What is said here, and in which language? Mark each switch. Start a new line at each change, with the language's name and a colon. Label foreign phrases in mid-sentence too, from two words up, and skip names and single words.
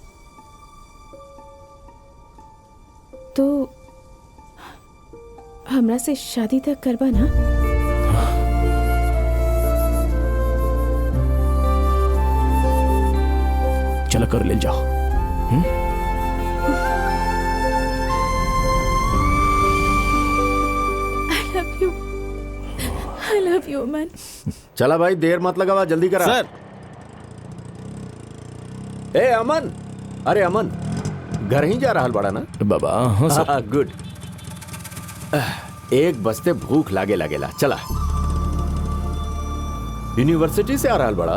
Bhojpuri: तो हमरा से शादी तक करबा ना? चला कर ले जाओ।
English: I love you man।
Bhojpuri: चला भाई, देर मत लगावा, जल्दी करा। सर। ए अमन, अरे अमन, घर ही जा रहा बड़ा ना? बाबा हाँ सर। गुड। एक बजते भूख लागेला। चला, यूनिवर्सिटी से आ रहा बड़ा?